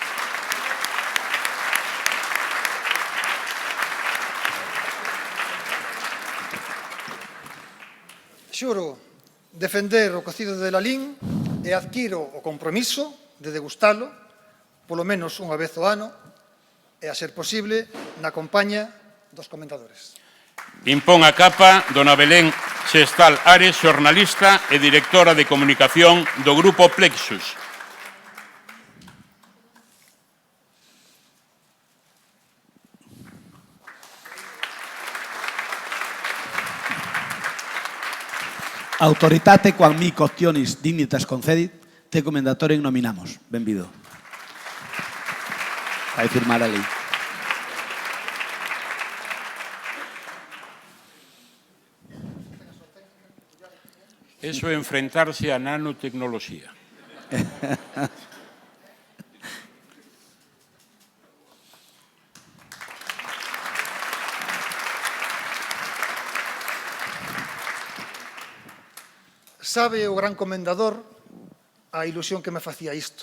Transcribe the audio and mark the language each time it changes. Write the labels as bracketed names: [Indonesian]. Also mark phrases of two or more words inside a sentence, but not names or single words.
[Galician] Xuro defender o cocido de Lalín e adquiro o compromiso de degustalo polo menos unha vez ao ano e, a ser posible, na compañía dos comendadores. Impón a capa dona Belén Xestal Ares, xornalista e directora de comunicación do Grupo Plexus. [Latin] Autoritate quam mi costionis dignitas concedit, te comendatorem nominamos. [Galician] Benvido. Vai firmar a lei. Eso é enfrentarse á nanotecnoloxía. Sabe o gran comendador a ilusión que me facía isto.